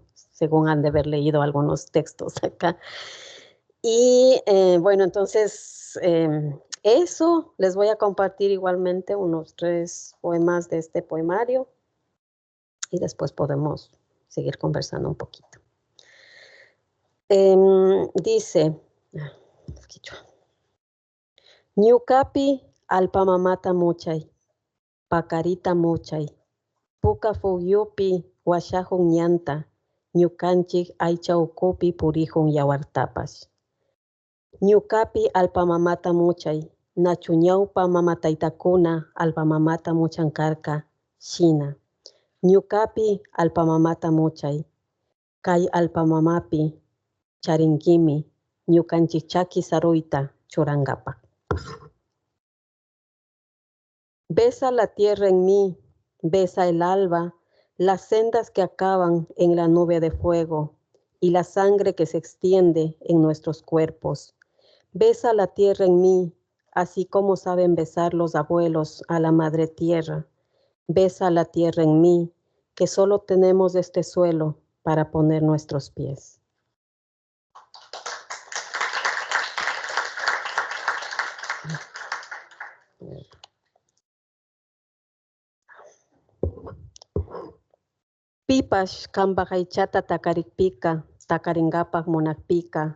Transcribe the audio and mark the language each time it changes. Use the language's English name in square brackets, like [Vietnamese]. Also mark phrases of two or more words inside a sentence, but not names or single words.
[Spanish] Según han de haber leído algunos textos acá. Y bueno, entonces eso, les voy a compartir igualmente unos 3 poemas de este poemario y después podemos seguir conversando un poquito. Dice, [Quechua] Ñukapi alpamamata muchay, pacarita muchay, puka fuyupi washahun ñanta, ñukanchik aycha ukupi purihun yawartapash. Ñukapi alpamamata muchay, nachuñawpa mamataytakuna alpamamata muchankarka, shina. Ñukapi alpamamata muchay, kay alpamamapi charinkimi, ñukanchik chaki saruyta churangapa. [Spanish] Besa la tierra en mí, besa el alba, las sendas que acaban en la nube de fuego y la sangre que se extiende en nuestros cuerpos. Besa la tierra en mí, así como saben besar los abuelos a la madre tierra. Besa la tierra en mí, que solo tenemos este suelo para poner nuestros pies. [Quechua] Pipash kambajaychata takarikpika, takaringapak munakpika.